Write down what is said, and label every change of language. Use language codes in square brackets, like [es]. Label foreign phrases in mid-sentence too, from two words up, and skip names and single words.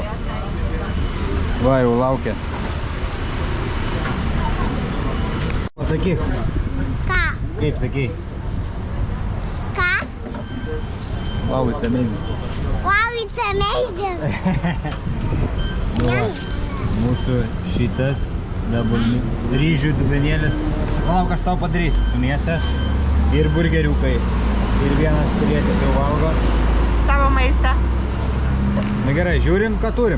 [lt] Va, jau laukia. Pasakyk. Ką? Kaip sakai? Ką? [en] Wow, it's amazing. Wow, it's amazing. [lt] Nu va, mūsų šitas ryžių dubenėlis. Palauk, aš tau padarysiu su mėsa ir burgeriukai. Ir vienas pilietis jau valgo. Savo maistą. Na gerai, žiūrim, ką turim.